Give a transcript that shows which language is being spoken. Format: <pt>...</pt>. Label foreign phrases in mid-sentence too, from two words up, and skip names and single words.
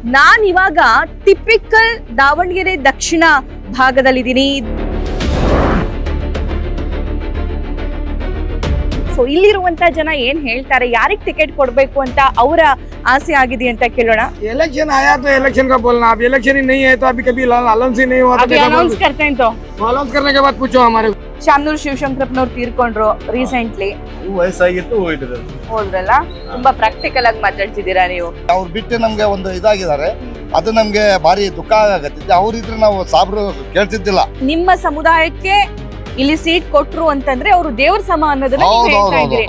<kn>ನಾನ್ ಇವಾಗ ಟಿಪಿಕಲ್ ದಾವಣಗೆರೆ ದಕ್ಷಿಣ ಭಾಗದಲ್ಲಿದ್ದೀನಿ. ಸೊ ಇಲ್ಲಿರುವಂತ ಜನ ಏನ್ ಹೇಳ್ತಾರೆ, ಯಾರಿಗೆ ಟಿಕೆಟ್ ಕೊಡ್ಬೇಕು ಅಂತ ಅವರ आसे आगे ಅಂತ ಕೇಳೋಣ.</kn> <hi>इलेक्शन आया तो इलेक्शन का बोलना, अब इलेक्शन ही नहीं है तो अभी कभी अनाउंस ही नहीं हुआ, अभी अनाउंस करते हैं तो अनाउंस करने के बाद पूछो हमारे</hi> <kn>ಶಾಮನೂರು ಶಿವಶಂಕರಪ್ಪನವರು ತೀರ್ಕೊಂಡ್ರು ರೀಸೆಂಟ್ಲಿ. ವಯಸ್ಸಾಗಿತ್ತು ಹೋದ್ರಲ್ಲ, ತುಂಬಾ ಪ್ರಾಕ್ಟಿಕಲ್ ಆಗಿ ಮಾತಾಡ್ತಿದ್ದೀರಾ ನೀವು. ಅವ್ರು ಬಿಟ್ಟು ನಮ್ಗೆ ಒಂದು ಇದಾಗಿದ್ದಾರೆ, ಅದು ನಮ್ಗೆ ಭಾರಿ ದುಃಖ ಆಗತ್ತಿದೆ. ಅವ್ರಿದ್ರೆ ನಾವು ಸಾಬ್ರು ಕೇಳ್ತಿದ್ದಿಲ್ಲ. ನಿಮ್ಮ ಸಮುದಾಯಕ್ಕೆ ಇಲ್ಲಿ ಸೀಟ್ ಕೊಟ್ರು ಅಂತಂದ್ರೆ ಅವರು ದೇವ್ರ ಸಮ ಅನ್ನೋದನ್ನ ನೀವು ಹೇಳ್ತಾ ಇದ್ದೀರಿ.</kn>